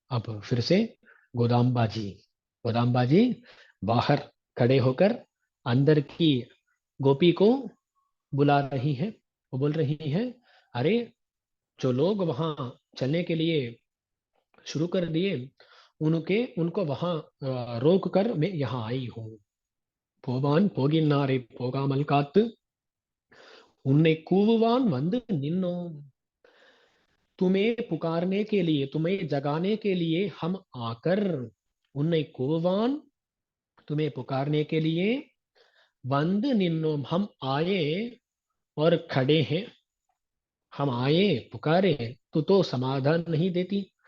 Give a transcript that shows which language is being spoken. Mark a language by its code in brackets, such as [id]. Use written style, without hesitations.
[hi] अब फिर से गोदामबाजी, गोदामबाजी बाहर खड़े होकर अंदर की गोपी को बुला रही है। वो बोल रही है, अरे जो लोग वहां चलने के लिए शुरू कर दिए, उनको वहां रोक कर मैं यहाँ आई हूँ। [ta] போவான் போகின்னாரை போகாமல் காத்து உன்னை கூவுவான் வந்து நின்னோம். [hi] तुम्हें पुकारने के लिए, तुम्हें जगाने के लिए हम आकर, उन्हें कुवान, तुम्हें पुकारने के लिए वंद निन्नोम, हम आए और खड़े हैं। हम आए, पुकारे, तू तो समाधान नहीं देती।